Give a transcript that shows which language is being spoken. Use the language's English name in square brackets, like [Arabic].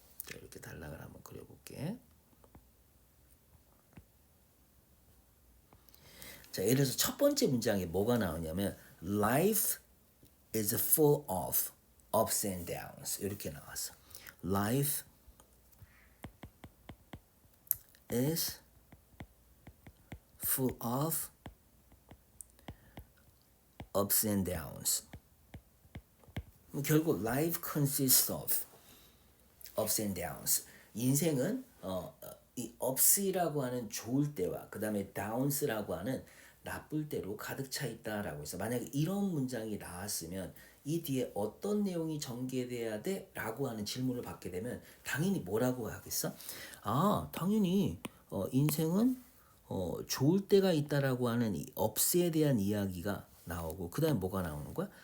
[Korean] 자, 이렇게 단락을 한번 그려볼게. 자, 예를 들어서 첫 번째 문장에 뭐가 나오냐면 [English] Life is full of ups and downs [Korean] 이렇게 나왔어. [English] Life is full of ups and downs. [Korean] 결국 [English] life consists of ups and downs. [Korean] 인생은 이 ups라고 하는 좋을 때와 그 다음에 downs라고 하는 나쁠 때로 가득 차 있다라고 해서 만약에 이런 문장이 나왔으면 이 뒤에 어떤 내용이 전개돼야 돼? 라고 하는 질문을 받게 되면 당연히 뭐라고 하겠어? 당연히 인생은 좋을 때가 있다라고 하는 이 ups에 대한 이야기가 나오고 그 다음에 뭐가 나오는 거야?